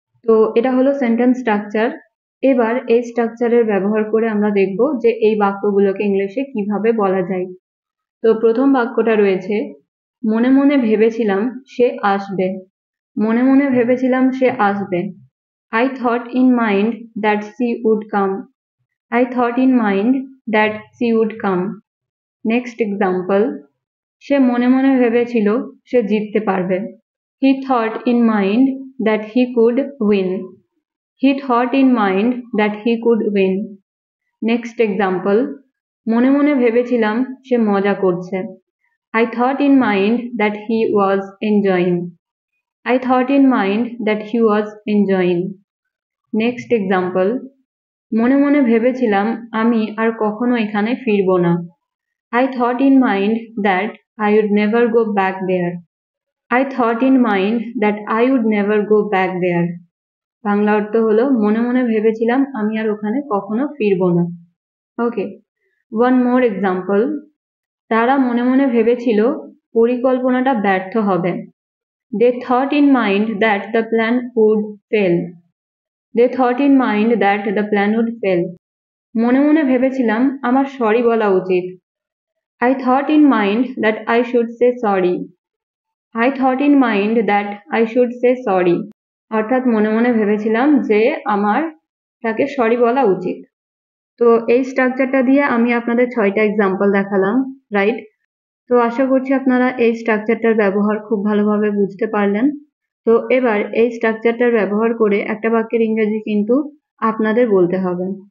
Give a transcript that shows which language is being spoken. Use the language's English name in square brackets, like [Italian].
[Bangla] তো এটা হলো সেন্টেন্স স্ট্রাকচার। এবার এই স্ট্রাকচারের ব্যবহার করে আমরা দেখব যে এই বাক্যগুলোকে ইংলিশে কিভাবে বলা যায়। তো প্রথম বাক্যটা রয়েছে মনে মনে ভেবেছিলাম সে আসবে, মনে মনে ভেবেছিলাম সে আসবে। [English] I thought in mind that she would come. I thought in mind that she would come. Next example, [Bangla] সে মনে মনে ভেবেছিল সে জিততে পারবে। [English] He thought in mind that he could win. He thought in mind that he could win. Next example, [Bangla] মনে মনে ভেবেছিলাম সে মজা করছে। [English] I thought in mind that he was enjoying. I thought in mind that he was enjoying. Next example, [Bangla] মনে মনে ভেবেছিলাম আমি আর কখনো এখানে ফিরব না। [English] I thought in mind that I would never go back there. I thought in mind that I would never go back there. [Bangla] Bangla অর্থ হলো মনে মনে ভেবেছিলাম আমি আর ওখানে কখনো ফিরব না। [English] okay, one more example, [Bangla] তারা মনে মনে ভেবেছিল পরিকল্পনাটা ব্যর্থ হবে। [English] They thought in mind that the plan would fail. They thought in mind that the plan would fail. [Bangla] মনে মনে ভেবেছিলাম আমার সরি বলা উচিত। [English] I thought in mind that I should say sorry. I thought in mind that I should say sorry. [Bangla] অর্থাৎ মনে মনে ভেবেছিলাম যে আমার তাকে সরি বলা উচিত। তো এই স্ট্রাকচারটা দিয়ে আমি আপনাদের 6টা এক্সাম্পল দেখালাম, রাইট? তো আশা করছি আপনারা এই স্ট্রাকচারটার ব্যবহার খুব ভালোভাবে বুঝতে পারলেন। তো এবার এই স্ট্রাকচারটার ব্যবহার করে একটা বাক্যের ইংরেজি কিন্তু আপনাদের বলতে হবে।